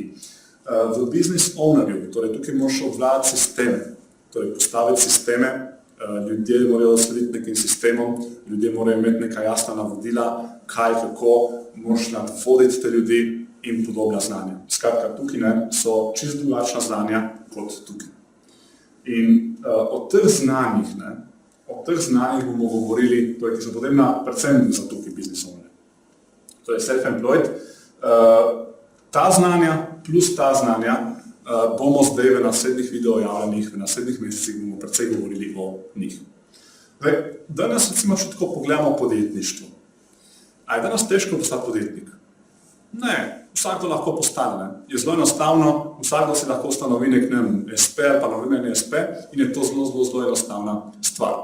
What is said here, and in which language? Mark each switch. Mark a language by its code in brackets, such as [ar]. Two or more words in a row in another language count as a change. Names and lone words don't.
[sl] V [en] business ownerju, [sl] torej tukaj moraš obvladati sisteme, torej postaviti sisteme, ljudje morajo slediti nekim sistemom, ljudje morajo imeti neka jasna navodila, kaj, kako, moraš nadvoditi te ljudi in podobna znanja. Skratka, tukaj so čisto drugačna znanja kot tukaj. In o teh znanjih bomo govorili, ki so potrebna predvsem za tukaj [en] business owner. [sl] Torej self-employed, ta znanja plus ta znanja bomo zdaj v naslednjih videojavljanjih, v naslednjih mesecih bomo precej govorili o njih. Danes recimo še tako pogledamo podjetništvo. A je danes težko postati podjetnik? Ne, vsakdo lahko postane. Je zelo enostavno, vsakdo si lahko ustanovi nek SP ali pa novinarni SP in je to zelo enostavna stvar.